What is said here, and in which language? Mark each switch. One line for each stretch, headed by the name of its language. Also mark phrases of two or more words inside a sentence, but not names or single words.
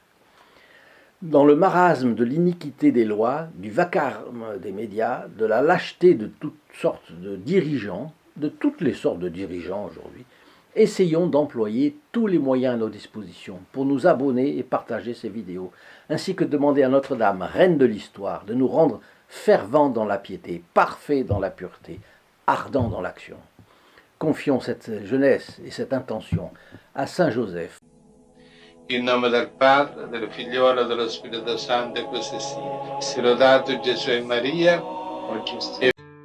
French: Dans le marasme de l'iniquité des lois, du vacarme des médias, de la lâcheté de toutes sortes de dirigeants, de toutes les sortes de dirigeants aujourd'hui, Essayons d'employer tous les moyens à nos dispositions pour nous abonner et partager ces vidéos, ainsi que demander à Notre-Dame, reine de l'histoire, de nous rendre fervents dans la piété, parfaits dans la pureté, ardents dans l'action. Confions cette jeunesse et cette intention à Saint Joseph.
Italian: In nome del Padre, del Figliolo e dello Spirito Santo, e così sia. Sia lodato Gesù e Maria, oggi e